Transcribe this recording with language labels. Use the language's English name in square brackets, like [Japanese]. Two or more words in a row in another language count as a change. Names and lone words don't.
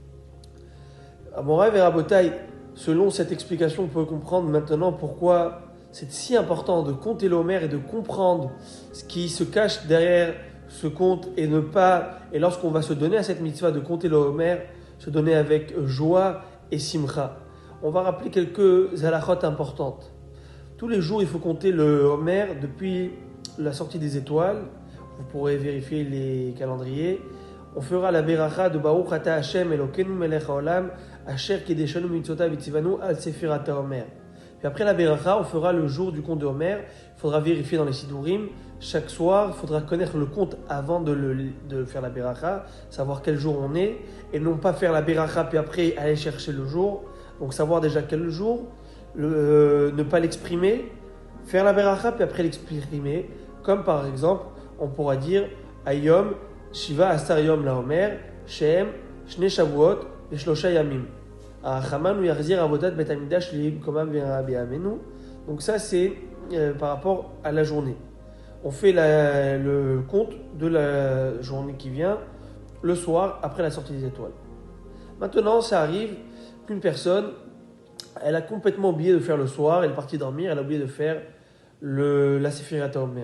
[French] À [Hebrew] מורי ורבותי, [French] selon cette explication, on peut comprendre maintenant pourquoi c'est si important de compter l'Homer et de comprendre ce qui se cache derrière ce compte et lorsqu'on va se donner à cette mitzvah de compter l'Homer, se donner avec joie et simcha. On va rappeler quelques halachot importantes. Tous les jours, il faut compter le Homer depuis la sortie des étoiles. Vous pourrez vérifier les calendriers. On fera la beracha de [Hebrew] ברוך אתה השם אלוקינו מלך העולם אשר קדשנו במצוותיו וצונו על ספירת העומר. [French] Puis après la beracha, on fera le jour du compte de Homer. Il faudra vérifier dans les Sidurim. Chaque soir, il faudra connaître le compte avant de faire la beracha, savoir quel jour on est, et non pas faire la beracha puis après aller chercher le jour. Donc savoir déjà quel jour, ne pas l'exprimer, faire la beracha puis après l'exprimer. Comme par exemple, on pourra dire [Hebrew] היום שבעה עשר יום לעומר שהם שני שבועות ושלשה ימים. [French] Donc ça c'est par rapport à la journée. On fait le compte de la journée qui vient le soir après la sortie des étoiles. Maintenant ça arrive qu'une personne elle a complètement oublié de faire le soir, elle est partie dormir, elle a oublié de faire la [Hebrew] ספירת העומר.